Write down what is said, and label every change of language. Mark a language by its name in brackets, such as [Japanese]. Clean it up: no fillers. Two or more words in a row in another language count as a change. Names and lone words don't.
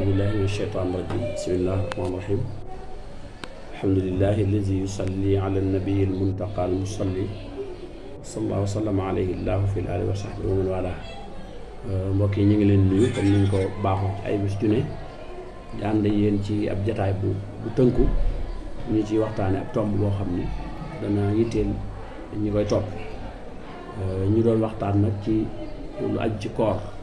[Arabic] بالله من الشيطان الرجيم بسم الله الرحمن الرحيم الحمد لله الذي يصلي على النبي المنتقى المصلي صلى الله وسلم عليه الله في الآل وصحبه ومن والاه [Wolof] mbokk yi ñu ngi leen nuyu comme ni ñu ko baaxoo ci ay bés ju ne di ànd yéen ci ab jataay bu tënku ñu ci waxtaane ab tomb boo xam ni dana yitteel ñi koy topp ñu doon waxtaan nag ci lu aju ci koor